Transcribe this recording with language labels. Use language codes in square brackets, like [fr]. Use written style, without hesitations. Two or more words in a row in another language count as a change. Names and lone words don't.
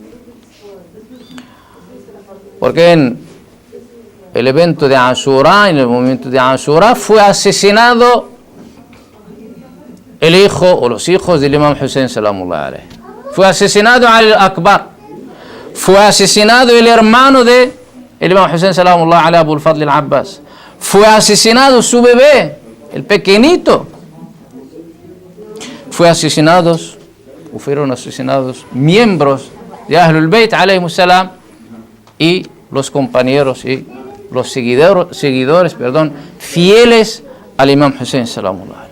[es] Porque en el evento de Ashura, en el momento de Ashura, fue asesinado el hijo o los hijos del Imam Hussein [ar] سلام الله عليه. [es] Fue asesinado Ali al-Akbar. Fue asesinado el hermano de el Imam Hussein [ar] سلام الله عليه, [es] Abu al-Fadl al-Abbas. Fue asesinado su bebé, el pequeñito. Fueron asesinados miembros de [ar] أهل البيت عليهم السلام [es] y los compañeros y los seguidores, fieles al Imam Hussein [ar] سلام الله عليه.